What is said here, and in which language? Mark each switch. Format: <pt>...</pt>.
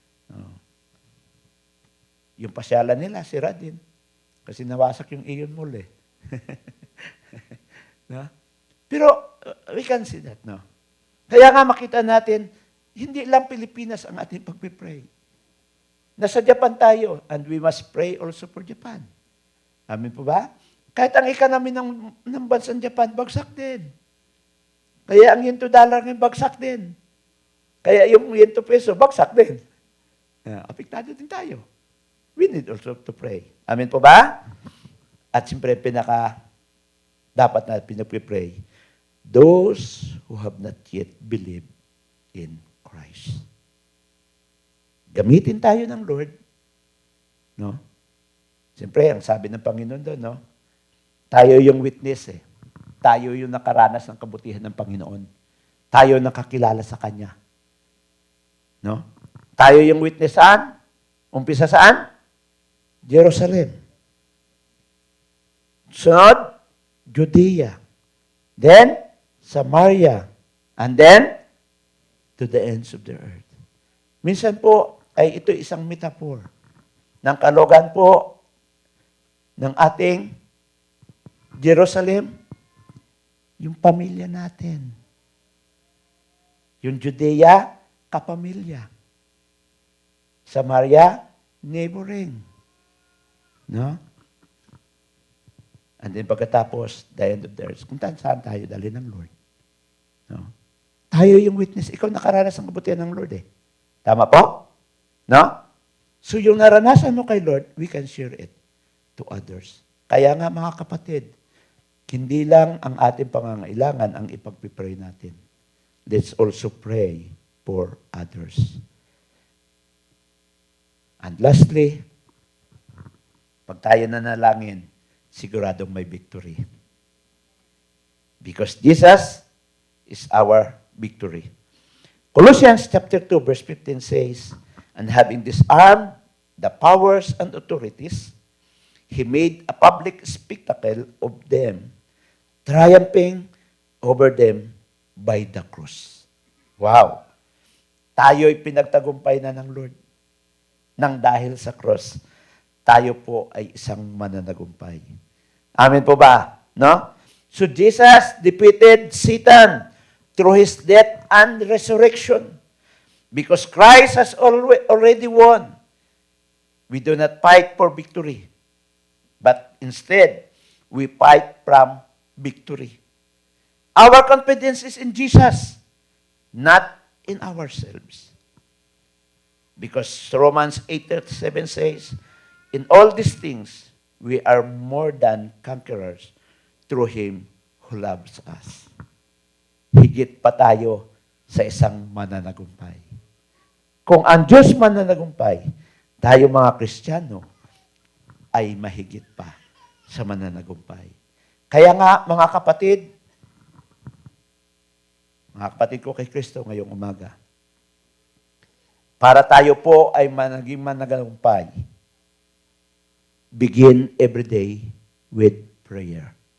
<tl>No? Yung pasyalan nila, sira din. Kasi nawasak yung Ion Mall eh.</tl> <en>No? Pero we can see that, no?</en> <tl>Kaya nga makita natin, hindi lang Pilipinas ang ating pagpipray. Nasa Japan tayo,</tl> <en>and we must pray also for Japan.</en> <tl>Amin po ba? Kahit ang economy ng bansang Japan, bagsak din. Kaya ang yen to dollar ngayon, bagsak din. Kaya yung yen to peso, bagsak din. Apektado din tayo.</tl> <en>We need also to pray.</en> <tl>Amin po ba? At siyempre, dapat na pinag-pray,</tl> <en>those who have not yet believed in Christ.</en> <tl>Gamitin tayo ng Lord. No? Siyempre, ang sabi ng Panginoon doon, no? Tayo yung witness eh. Tayo yung nakaranas ng kabutihan ng Panginoon. Tayo nakakilala sa Kanya. No? Tayo yung witness saan? Umpisa saan? Jerusalem. Sunod, Judea. Then, Samaria.</tl> <en>And then, to the ends of the earth.</en> <tl>Minsan po, ay ito isang metaphor ng kalogan po ng ating Jerusalem, yung pamilya natin. Yung Judea, kapamilya. Samaria, neighboring. No?</tl> <en>And then pagkatapos, the end of the earth.</en> <tl>Kung saan tayo dali ng Lord. No? Tayo yung witness. Ikaw nakaranas ng kabutihan ng Lord eh. Tama po? No?</tl> <en>So</en> <tl>yung naranasan mo kay Lord,</tl> <en>we can share it to others.</en> <tl>Kaya nga mga kapatid, hindi lang ang ating pangangailangan ang ipagpipray natin.</tl> <en>Let's also pray for others. And lastly,</en> <tl>pag tayo nanalangin, siguradong may victory.</tl> <en>Because Jesus is our victory. Colossians chapter 2 verse 15 says, and having disarmed the powers and authorities, He made a public spectacle of them, triumphing over them by the cross. Wow!</en> <tl>Tayo'y pinagtagumpay na ng Lord. Nang dahil sa cross, tayo po ay isang mananagumpay. Amen po ba? No?</tl> <en>So Jesus defeated Satan through His death and resurrection. Because Christ has already won. We do not fight for victory. But instead, we fight from victory. Our confidence is in Jesus, not in ourselves. Because Romans 8:37 says, in all these things, we are more than conquerors through Him who loves us.</en> <tl>Higit pa tayo sa isang mananagumpay. Kung ang Diyos mananagumpay, tayo mga Kristiyano ay mahigit pa sa mananagumpay. Kaya nga, mga kapatid ko kay Kristo ngayong umaga, para tayo po ay naging mananagumpay,</tl> <en>begin every day with prayer.</en>